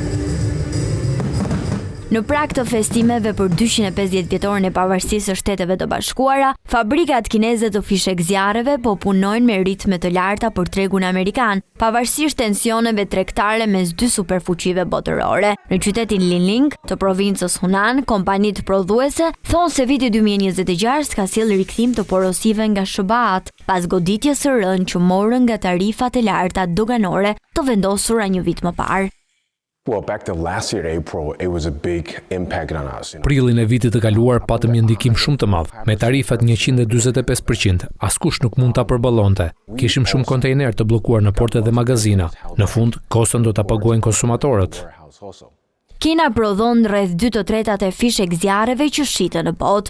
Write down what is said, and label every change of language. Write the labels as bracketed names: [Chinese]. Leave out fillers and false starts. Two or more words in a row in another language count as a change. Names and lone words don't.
[Albanian] Në prag të festimeve për 250 vjetorin e pavarësisë së Shteteve të Bashkuara, fabrikat kineze të fishek zjarreve po punojnë me ritme të larta për tregun amerikan, pavarësisht tensioneve tregtare mes dy superfuqive botërore. Në qytetin Linling të provincës Hunan, kompanitë prodhuese thonë se viti 2026 ka sjellë rikthim të porosive nga SBA-t, pas goditjes së rënë që morën nga tarifat e larta doganore të vendosura një vit më parë. [English] Well, back to last year, April, it was a big impact on us. [Albanian] Prillin e vitit të kaluar patëm një ndikim shumë të madh. Me tarifat 145%, askush nuk mund ta përballonte. Kishim shumë kontejner të bllokuar në porte dhe magazina. Në fund, kostën do ta paguajnë konsumatorët. Kina prodhon rreth 2/3 e fishek zjarreve që shiten në botë.